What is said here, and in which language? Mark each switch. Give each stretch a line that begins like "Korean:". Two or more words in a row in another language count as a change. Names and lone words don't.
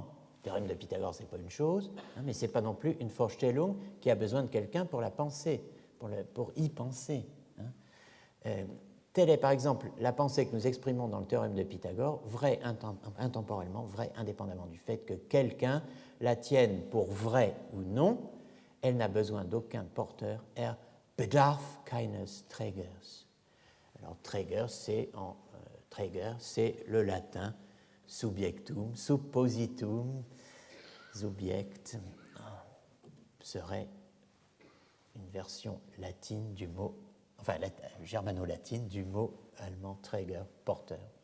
French: Le théorème de Pythagore, ce n'est pas une chose, mais ce n'est pas non plus une Vorstellung qui a besoin de quelqu'un pour la penser, pour y penser. Telle est par exemple la pensée que nous exprimons dans le théorème de Pythagore, vraie intemporellement, vraie indépendamment du fait que quelqu'un la tienne pour vraie ou non, elle n'a besoin d'aucun porteur,
German: bedarf keines Trägers.
French: Alors Träger, c'est le latin
Latin: subjectum, suppositum,
French: subject, serait une version latine du mot, enfin germano-latine du mot allemand Träger, porteur.